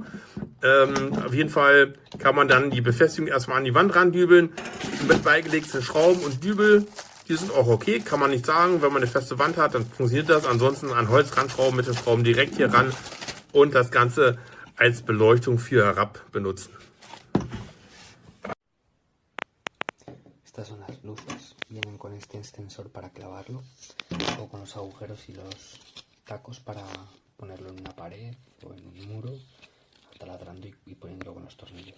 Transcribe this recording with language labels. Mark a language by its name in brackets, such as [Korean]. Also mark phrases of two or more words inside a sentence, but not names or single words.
[German] Auf jeden Fall kann man dann die Befestigung erstmal an die Wand randübeln. Mit beigelegten Schrauben und Dübel, die sind auch okay, kann man nicht sagen. Wenn man eine feste Wand hat, dann funktioniert das. Ansonsten an Holz ranschrauben, mit den Schrauben direkt hier ran und das Ganze als Beleuchtung für herab benutzen. [Spanish] Estas son las luces, vienen con este extensor para clavarlo o con los agujeros y los tacos para ponerlo en una pared o en un muro, taladrando y poniéndolo con los tornillos.